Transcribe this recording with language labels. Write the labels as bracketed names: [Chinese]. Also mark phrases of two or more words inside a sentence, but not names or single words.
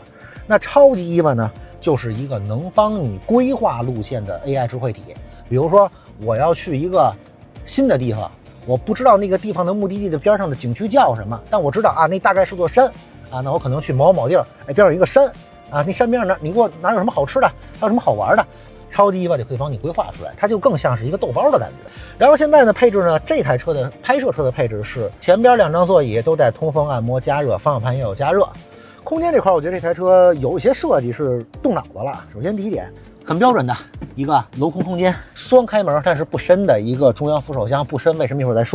[Chinese] 那超級伊万呢，就是一個能幫你規劃路線的 AI 智慧體。比如說，我要去一個新的地方，我不知道那個地方的目的地的邊上的景區叫什麼，但我知道啊，那大概是座山啊，那我可能去某某地兒，哎，邊上有一個山啊，那山邊上你給我哪有什麼好吃的，還有什麼好玩的，超級伊萬就可以幫你規劃出來，它就更像是一個豆包的感覺。然後現在呢，配置呢，這台車的拍攝車的配置是前邊2張座椅都帶通風按摩加熱，方向盤也有加熱。空間這塊，我覺得這台車有一些設計是動腦子了。首先第一點，很標準的一個鏤空空間，雙開門但是不深的一個中央扶手箱，不深為什麼一會兒再說。